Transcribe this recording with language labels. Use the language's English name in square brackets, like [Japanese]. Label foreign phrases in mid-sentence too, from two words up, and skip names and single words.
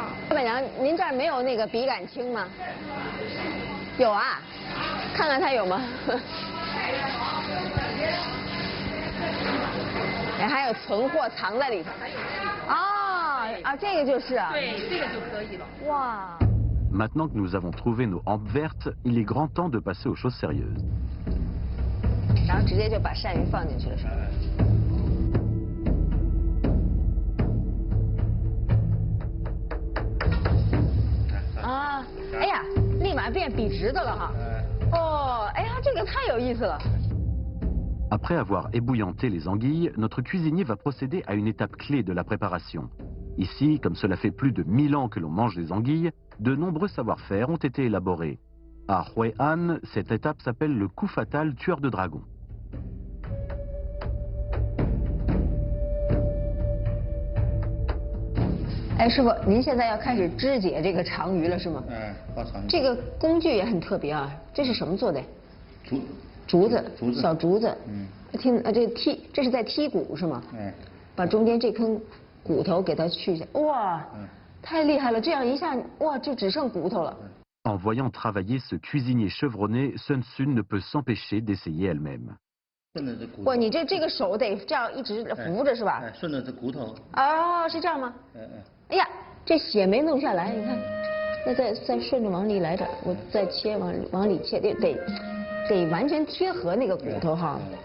[Chinese] 老板娘，您这儿没有那个笔杆青吗？有啊，看看它有吗？哎，还有存货藏在里头。啊，这个就是啊。对，这个就可以了。哇。 [French] Maintenant que nous avons trouvé nos hampes vertes, il est grand temps de passer aux choses sérieuses. [Chinese] 然后直接就把鳝鱼放进去了，是吧？啊，哎呀，立马变笔直的了哈。哦，哎呀，这个太有意思了。 [French] Après avoir ébouillanté les anguilles, notre cuisinier va procéder à une étape clé de la préparation. Ici, comme cela fait plus de 1000 ans que l'on mange des anguilles, de nombreux savoir-faire ont été élaborés. À Huai'an, cette étape s'appelle le coup fatal tueur de dragons. [Chinese] 哎，师傅，您现在要开始肢解这个长鱼了，是吗？画长鱼。这个工具也很特别啊，这是什么做的？竹子，小竹子。这是在剔骨是吗？把中间这根骨头给它去下。哇，太厉害了！这样一下，哇，就只剩骨头了。 [French] En voyant travailler ce cuisinier chevronné, Sun Sun ne peut s'empêcher d'essayer elle-même. [Chinese] 哇，你这个手得这样一直扶着是吧？顺着这骨头。哦，是这样吗？哎呀，这血没弄下来，你看，那再顺着往里来点，我再切往里切，得完全贴合那个骨头哈。